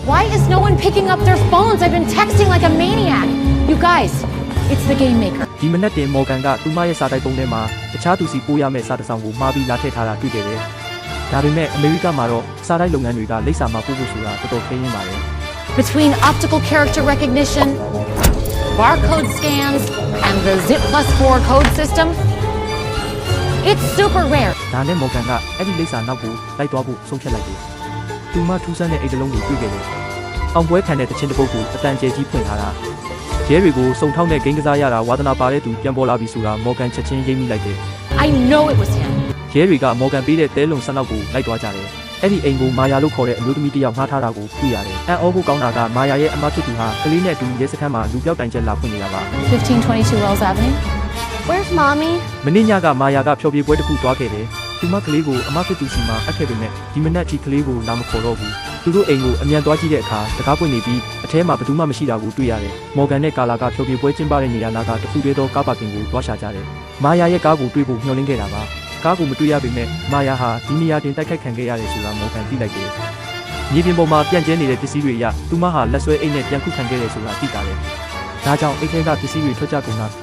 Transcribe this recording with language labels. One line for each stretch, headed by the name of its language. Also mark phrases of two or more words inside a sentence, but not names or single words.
English: Why is no one picking up their phones? I've been texting like a maniac. You guys, it's the game maker.
Burmese: ဒီမနက်တင်မော်ဂန်ကသူမရဲ့စာတိုက်ပုံထဲမှာတခြားသူစီပို့ရမယ့်စာတစ်စောင်ကိုမှားပြီးလာထည့်ထားတာတွေ့ခဲ့တယ်။ဒါပေမဲ့အမေရိကမှာတော့စာတိုက်လုပ်ငန်းတွေကလိပ်စာမှာပို့ဖို့ဆိုတာတော်တော်ခင်းရင်းပါတယ်။
English: Between optical character recognition, barcode scans, and the Zip+4 code system, it's super rare.
Burmese: ဒါနဲ့မော်ဂန်ကအဲ့ဒီလိပ်စာနောက်ကိုလိုက်သွားဖို့ဆုံးဖြတ်လိုက်တယ်။သူမထူးဆန်းတဲ့အိတ်တလုံးကိုတွေ့ခဲ့တယ်။အောင်ပွဲခံတဲ့တခြင်းတစ်ပုဒ်ကိုအတန်ကျဲကြီးဖွင့်ထားတာ။ရဲတွေကိုစုံထောက်တဲ့ဂိမ်းကစားရတာဝါသနာပါတဲ့သူပြန်ပေါ်လာပြီဆိုတာမော်ဂန်ချက်ချင်းရိပ်မိလိုက်တယ်
English: I know it was him.
Burmese: ရဲတွေကမော်ဂန်ပေးတဲ့တဲလုံဆန်းနောက်ကိုလိုက်သွားကြတယ်။အဲ့ဒီအိမ်ကိုမာယာလို့ခေါ်တဲ့အမျိုးသမီးတစ်ယောက်ငှားထားတာကိုတွေ့ရတယ်။အန်အောဖို့ကောင်းတာကမာယာရဲ့အမဖြစ်သူဟာကလေးနဲ့အတူရဲစခန်းမှာလူပြောက်တိုင်ချက်လာဖွင့်နေတာပါ
English: 1522 Wells Avenue. Where's mommy?
Burmese: မင်းညကမာယာကဖျော်ဖြေပွဲတစ်ခုသွားခဲ့တယ်။သူမကလေးကိုအမဖြစ်သူစီမှာအပ်ခဲ့ပေမဲ့ဒီမနက်အထိကလေးကိုလာမခေါ်တော့ဘူး။သူတို့အိမ်ကိုအမြန်သွားကြည့်တဲ့အခါတကားပွင့်နေပြီးအထဲမှာဘယ်သူမှမရှိတာကိုတွေ့ရတယ်။မော်ဂန်နဲ့ကာလာကဖျော်ဖြေပွဲကျင်းပတဲ့နေရာနာကတခုတည်းသောကားပါကင်ကိုတွားရှာကြတယ်။မာယာရဲ့ကားကိုတွေ့ဖို့မျှော်လင့်ခဲ့တာပါ။ကားကိုမတွေ့ရပေမဲ့မာယာဟာဒီနေရာတင်တိုက်ခိုက်ခံခဲ့ရတယ်ဆိုတာမော်ဂန်သိလိုက်တယ်။မြေပြင်ပေါ်မှာပြန့်ကျဲနေတဲ့ပစ္စည်းတွေအရသူမဟာလက်ဆွဲအိတ်နဲ့ပြန်ခုခံခဲ့တယ်ဆိုတာသိတာလေ။ဒါကြောင့်အိတ်ထဲကပစ္စည်းတွေထွက်ကြကုန်တာ